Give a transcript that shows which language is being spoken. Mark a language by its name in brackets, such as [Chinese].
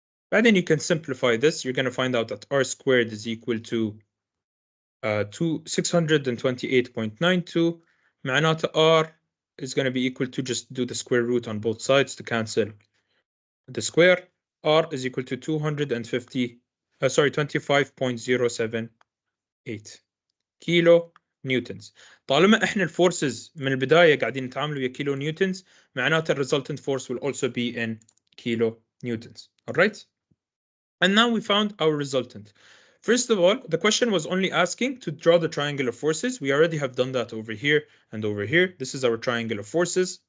[English] Then you can simplify this. You're going to find out that r squared is equal to 628.92. [Arabic] معناته [English] r is going to be equal to, just do the square root on both sides to cancel the square. R is equal to 25.078 kilonewtons. [Arabic] طالما احنا الفورسز من البدايه قاعدين نتعامل ويا كيلو نيوتنز معناته [English] resultant force will also be in kilo newtons. All right? And now we found our resultant. First of all, the question was only asking to draw the triangle of forces. We already have done that over here and over here. This is our triangle of forces.